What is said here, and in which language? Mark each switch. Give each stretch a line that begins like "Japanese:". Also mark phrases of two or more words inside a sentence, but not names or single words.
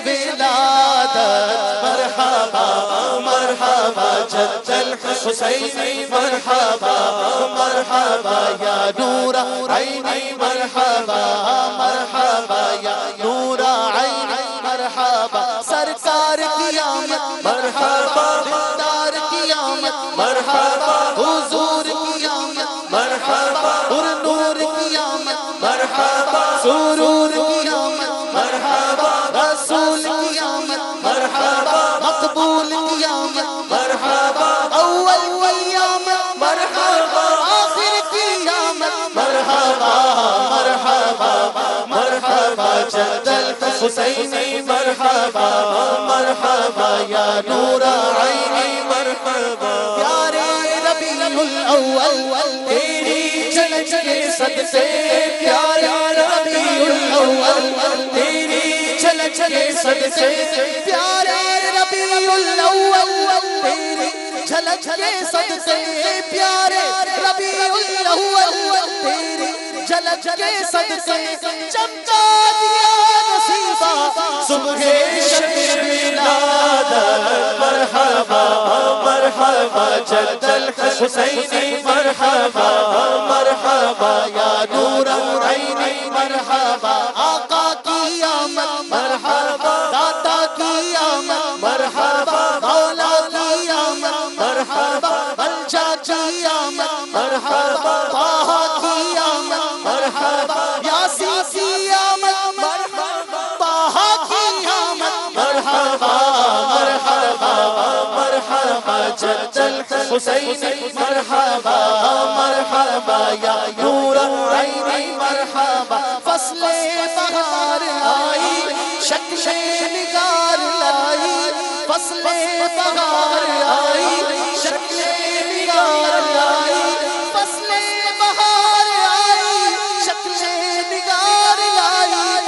Arabic: ولادت مرحبا مرحبا جد الحسینی مرحبا مرحبا یا نور عینی مرحبا مرحبا یا نور عینی مرحبا
Urdu: سرکار کی آمد مرحبا دار کی آمد مرحبا حضور کی آمد مرحبا پر نور کی آمد مرحبا سرور کی آمد مرحبا رسول کی آمد مرحبا مقبول کی آمد مرحبا اول کی آمد مرحبا آخر کی آمد مرحبا مرحبا مرحبا جد الحسینی مرحبا مرحبا یا نور عینی مرحبا پیارے ربیع الاول تیری جھلک کے صدقے پیارے ربیع الاول تیری جھلک کے صدقے پیارے ربیع الاول تیری جھلک کے صدقے پیارے ربیع الاول تیری جھلک کے صدقے چمکا دیا نصیبہ صبح شب ولادت
Arabic: مرحبا مرحبا جد الحسینی مرحبا مرحبا یا نور عینی مرحبا
Urdu: آقا کی آمد مرحبا داتا کی آمد مرحبا مولا کی آمد مرحبا ملجا کی آمد مرحبا طہ کی آمد مرحبا یاسین کی آمد مرحبا طہ کی آمد مرحبا
Arabic: مرحبا مرحبا جد الحسینی مرحبا مرحبا یا نور عینی مرحبا
Urdu: فصل بہار آئی شکل نگار لائی فصل بہار آئی شکل نگار لائی فصل بہار آئی شکل نگار لائی